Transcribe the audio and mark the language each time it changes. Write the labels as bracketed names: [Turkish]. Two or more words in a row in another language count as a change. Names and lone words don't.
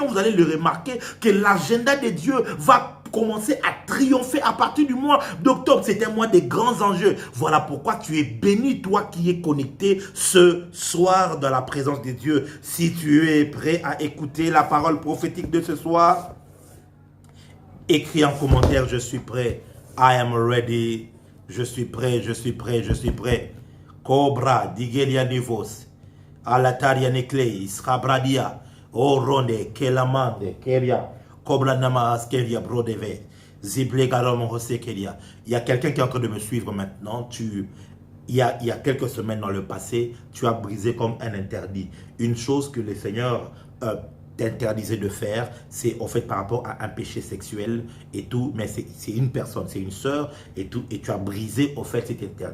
[French] Vous allez le remarquer que l'agenda de Dieu va commencer à triompher à partir du mois d'octobre. C'est un mois des grands enjeux. Voilà pourquoi tu es béni, toi qui es connecté ce soir dans la présence de Dieu. Si tu es prêt à écouter la parole prophétique de ce soir, écris en commentaire, je suis prêt [English] I am ready. [French] Je suis prêt, je suis prêt, je suis prêt. Cobra, Digelia Nivos. Alataria Neclei, Scabradia. Oronde, Kelamande, Keria. Cobra Nama Askeria, Brodeve. Zible Garom Hosekeria. Il y a quelqu'un qui est en train de me suivre maintenant. Il y a quelques semaines dans le passé, tu as brisé comme un interdit. Une chose que le Seigneur t'interdisait de faire, c'est en fait par rapport à un péché sexuel et tout, mais c'est une personne, c'est une sœur et tout, et tu as brisé en fait cet interdit-là.